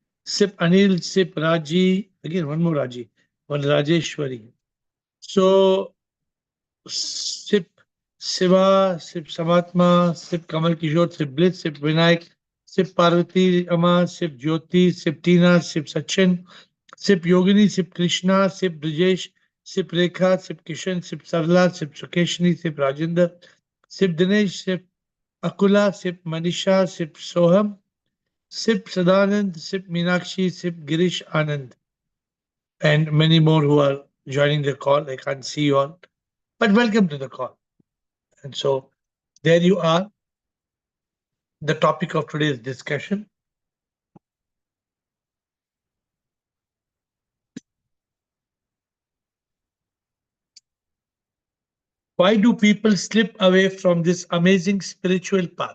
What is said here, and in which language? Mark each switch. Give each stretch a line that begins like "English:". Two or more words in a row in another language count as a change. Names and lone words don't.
English: Sip Anil, Sip Raji. Again, one more Raji. One Rajeshwari. So Sip Siva, Sip Samatma, Sip Kamal Kishore, Sip Bliss, Sip Vinayak, Sip Parvati Ama, Sip Jyoti, Sip Tina, Sip Sachin, Sip Yogini, Sip Krishna, Sip Brijesh, Sip Rekha, Sip Kishan, Sip Sarla, Sip Sukeshni, Sip Rajendra, Sip Dinesh, Sip Akula, Sip Manisha, Sip Soham, Sip Sadanand, Sip Meenakshi, Sip Girish Anand, and many more who are joining the call. I can't see you all, but welcome to the call. And so there you are, the topic of today's discussion. Why do people slip away from this amazing spiritual path?